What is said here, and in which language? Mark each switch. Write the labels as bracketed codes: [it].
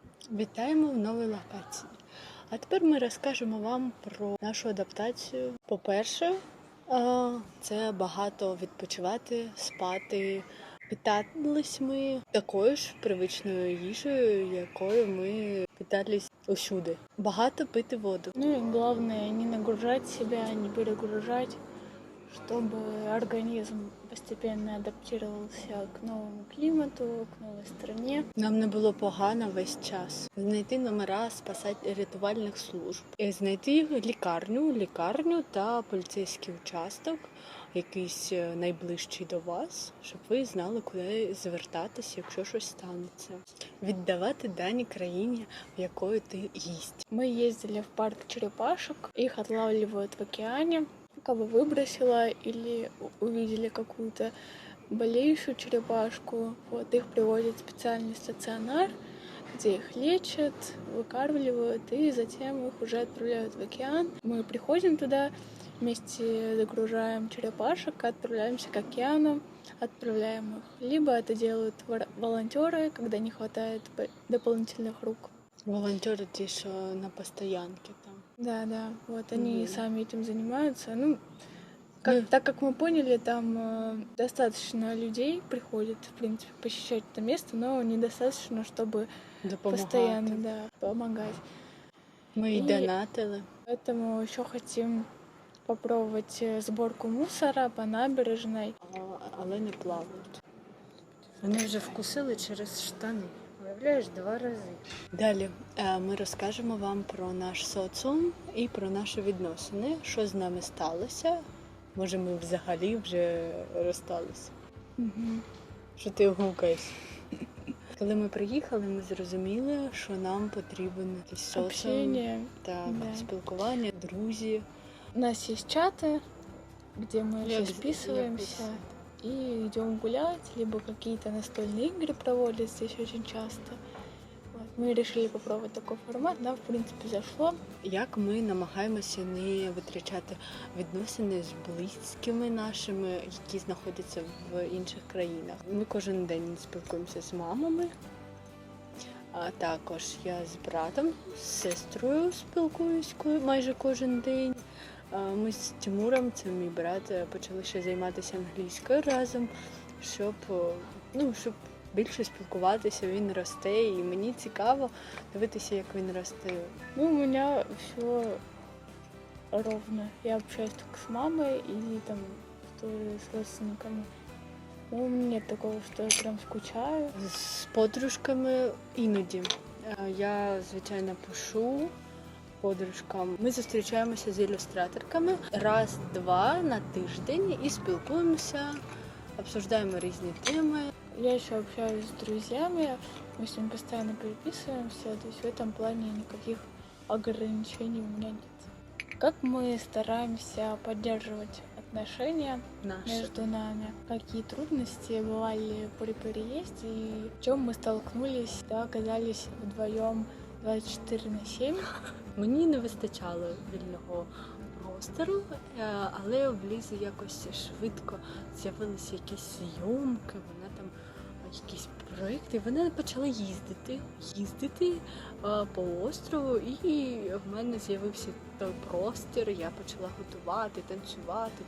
[uk] Вітаємо в новій локації. А тепер ми розкажемо вам про нашу адаптацію. По-перше, це багато відпочивати, спати. Питались ми такою ж привичною їжею, якою ми питались усюди. Багато пити воду. [ru] И главное, не нагружать себя, не перегружать, чтобы организм постепенно адаптировался к новому климату, к новой стране. [uk] Нам не було погано весь час. Знайти номера рятувальних служб. І знайти лікарню та поліцейський участок, якийсь найближчий до вас, щоб ви знали, куди звертатися, якщо щось станеться. Віддавати дані країні, в якої ти гість. [ru] Мы ездили в парк черепашек, их отлавливают в океане. Кого выбросила или увидели какую-то болеющую черепашку, их привозят в специальный стационар, где их лечат, выкармливают, и затем их уже отправляют в океан. Мы приходим туда, вместе загружаем черепашек, отправляемся к океану, отправляем их. Либо это делают волонтеры, когда не хватает дополнительных рук. [uk] Волонтеры ті, що на постоянке там. [ru] Да, они сами этим занимаются. Так как мы поняли, там достаточно людей приходит, в принципе, посещать это место, но недостаточно, чтобы постоянно помогать. Мы и донатили. Поэтому еще хотим попробовать сборку мусора по набережной. [uk] Але не плавають. Вони вже вкусили через штани. Уявляєш, 2 рази. Далі ми розкажемо вам про наш соціум і про наші відносини, що з нами сталося. Може, ми взагалі вже розсталися. Що ти гукаєш? Коли ми приїхали, ми зрозуміли, що нам потрібен якийсь соціум, спілкування, друзі. [ru] У нас есть чаты, где мы все списываемся и идем гулять, либо какие-то настольные игры проводят здесь очень часто. Мы решили попробовать такой формат, нам, в принципе, зашло. [uk] Як ми намагаємося не витрачати відносини з близькими нашими, які знаходяться в інших країнах. Ми кожен день спілкуємося з мамами, А також я з братом, з сестрою спілкуюсь майже кожен день. Ми з Тимуром, це мій брат, почали ще займатися англійською разом, щоб більше спілкуватися. Він росте, і мені цікаво дивитися, як він росте. [ru] Ну, у меня все ровно. Я общаюсь только с мамой и там тоже с родственниками. Ну, нет такого, что я прям скучаю. [uk] З подружками іноді. Я, звичайно, пишу подружкам. Ми зустрічаємося з ілюстраторками раз-два на тиждень і спілкуємося, обсуждаємо різні теми. [ru] Я еще общаюсь с друзьями, мы с ними постоянно переписываемся, то есть в этом плане никаких ограничений у меня нет. Как мы стараемся поддерживать отношения [uk] Наші. [ru] между нами? Какие трудности бывали при переезде и в чем мы столкнулись, да, оказались вдвоем 24/7? [uk] Мені не вистачало вільного простору, але в Лізі якось швидко з'явилися якісь зйомки, вона там якісь проекти. Вона почала їздити по острову, і в мене з'явився той простір, я почала готувати, танцювати.